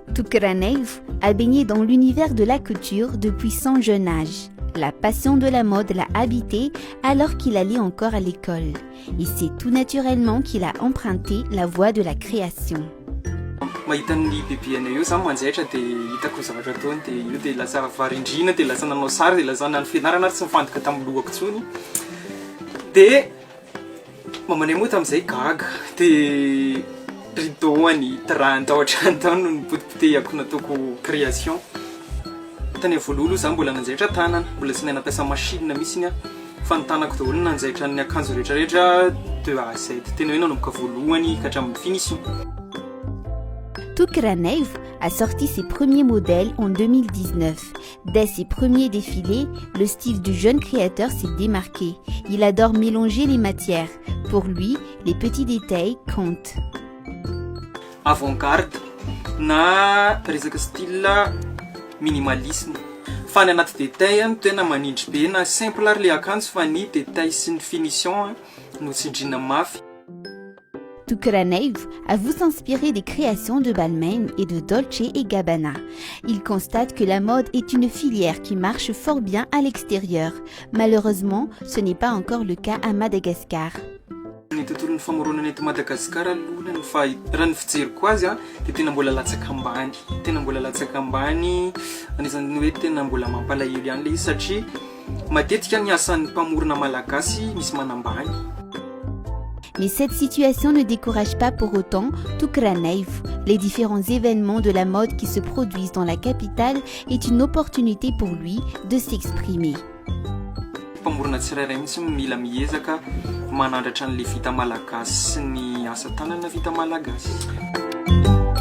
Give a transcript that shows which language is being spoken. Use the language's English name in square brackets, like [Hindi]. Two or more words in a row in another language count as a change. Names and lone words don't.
[French] Tukranaivo a baigné dans l'univers de la couture depuis son jeune âge. La passion de la mode l'a habité alors qu'il allait encore à l'école. Et c'est tout naturellement qu'il a emprunté la voie de la création. [Malagasy] Mahita ny bebeanay io zany manjaitra dia hitako zavatra ataony dia io dia lasa varindrina dia lasa nanao sary dia lasa nany fianarana ary tsy mifantoka tamin'ny lohako intsony dia mamanay moa tamin'izay gaga dia rideauany trente ohatrany tany no nipotipotehako nataoko création tany voalohaloha zany mbola nanjaitra tanana mbola tsy nampiasa machine mihitsiny a fa ny tanako daholo nanjaitra ny akanjo rehetrarehetra [French] de A à Z [Malagasy] tena hoe nanomboka voalohany ka hatramin'ny finition. [French] Tukranaivo a sorti ses premiers modèles en 2019. Dès ses premiers défilés, le style du jeune créateur s'est démarqué. Il adore mélanger les matières. Pour lui, les petits détails comptent. [Malagasy] Avant-garde na resaka [French] style minimalisme [Malagasy] fa ny anaty détail no tena manindry be na simple ary le akanjo fa ny détail sy ny finition no tsindriana mafy. [French] Tukranaivo avoue s'inspirer des créations de Balmain et de Dolce & Gabbana. Il constate que la mode est une filière qui marche fort bien à l'extérieur. Malheureusement, ce n'est pas encore le cas à Madagascar. [Malagasy] Ny tontolon'ny famoronana eto Madagasikara aloha ny fa raha ny fijeriko azy a dia tena mbola latsaka ambany anisan'ny hoe tena mbola mampalahelo ihany le izy satria matetika ny asan'ny mpamorona malagasy misy manambany. [French] Mais cette situation ne décourage pas pour autant Tukranaivo. Les différents événements de la mode qui se produisent dans la capitale est une opportunité pour lui de s'exprimer. [Malagasy] Mpamorona tsirairay mihitsy mila miezaka manandratra an'le vita malagasy sy ny asa tanana vita malagasy.